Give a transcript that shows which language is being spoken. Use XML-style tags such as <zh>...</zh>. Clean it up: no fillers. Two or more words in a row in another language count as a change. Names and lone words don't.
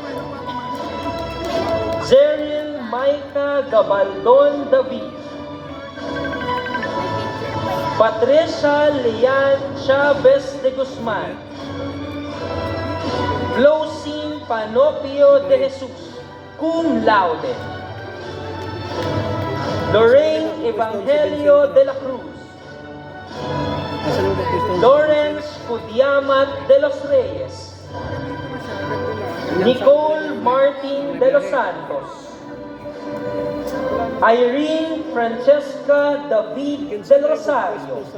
<en>Zeril Micah Gabaldon David, Patricia Lian Chavez de Guzman, Flosine Panopio de Jesus,</en> <la>cum laude.</la> <en>Lorraine Evangelio de la Cruz, Lawrence Pudiamat de los Reyes, Nicole Martin de los Santos, Irene Francesca David del Rosario,</en>